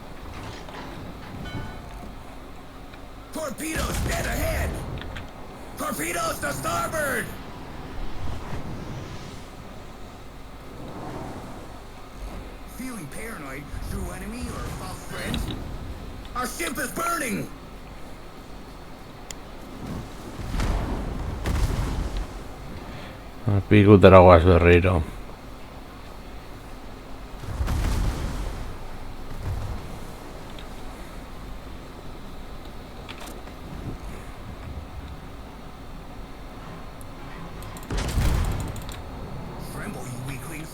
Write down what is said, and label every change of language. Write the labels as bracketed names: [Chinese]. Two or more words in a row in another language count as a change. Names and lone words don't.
[English] Torpedoes dead ahead! Torpedoes to starboard! Feeling paranoid through enemy or false friends? Our ship is burning! [Basque] Pikutera guaz berriro. [English] Tremble, you weaklings!